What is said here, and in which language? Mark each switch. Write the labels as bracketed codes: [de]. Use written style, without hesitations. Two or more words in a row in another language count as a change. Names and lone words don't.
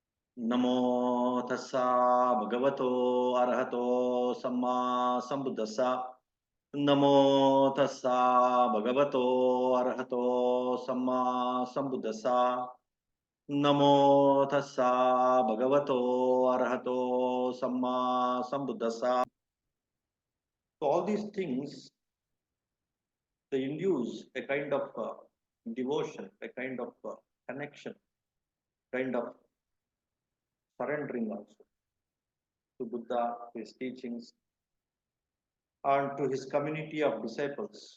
[pi] नमो तस्सा भगवतो अरहतो सम्मा संबुद्धस्सा नमो तस्सा भगवतो अरहतो सम्मा संबुद्धस्सा नमो तस्सा भगवतो अरहतो सम्मा संबुद्धस्सा. [en] So all these things they induce a kind of devotion, a kind of connection, kind of surrendering also to Buddha, to his teachings, and to his community of disciples.